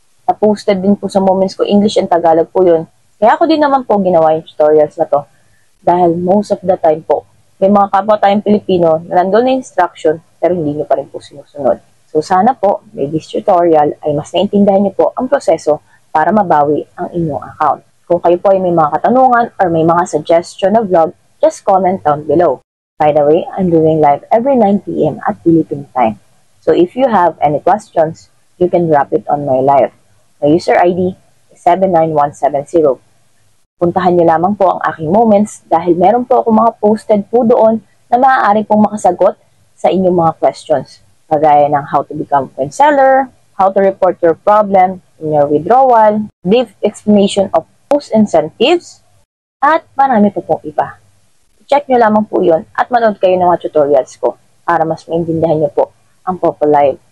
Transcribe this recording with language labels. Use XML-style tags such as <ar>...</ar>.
<tl>Na-posted din po sa Moments ko, English and Tagalog po yun. Kaya ako din naman po ginawa yung tutorials na to. Dahil most of the time po, may mga kapwa tayong Pilipino na nandun na instruction pero hindi nyo pa rin po sinusunod. So, sana po, may this tutorial ay mas naintindihan nyo po ang proseso para mabawi ang inyong account. Kung kayo po ay may mga katanungan or may mga suggestion na vlog, just comment down below.</tl> <en>By the way, I'm doing live every 9 p.m. at Philippine time. So if you have any questions, you can drop it on my live. My user ID is 79170.</en> <tl>Puntahan niyo lamang po ang aking Moments dahil meron po ako mga posted po doon na maaari pong makasagot sa inyong mga questions.</tl> <en>Kagaya ng how to become coin seller, how to report your problem in your withdrawal, brief explanation of post incentives, at marami po pong iba.</en> <tl>Check nyo lamang po yun at manood kayo ng mga tutorials ko para mas maintindihan nyo po ang Popo Live.</tl>